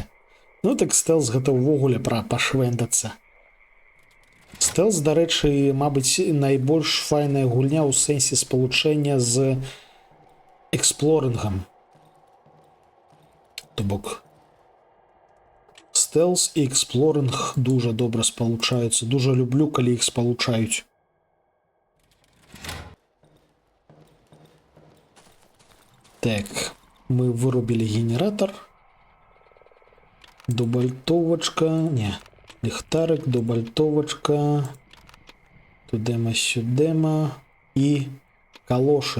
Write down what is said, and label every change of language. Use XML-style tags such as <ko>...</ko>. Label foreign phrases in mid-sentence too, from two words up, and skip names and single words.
<be>Ну так стэлс гэта ўвогуле пра пашвэндацца. Стэлс, дарэчы, мабыць, найбольш файная гульня ў сэнсе спалучэння з эксплорынгам. То бок стэлс і эксплоринг дуже добра спалучаюцца.</be> <uk>Дуже люблю,</uk> <be>калі іх спалучаюць. Так, мы вырубілі генератор. Дубальтовачка. Не, ліхтарик, дубальтовачка. Тудема-сюдема. І калошы.</be>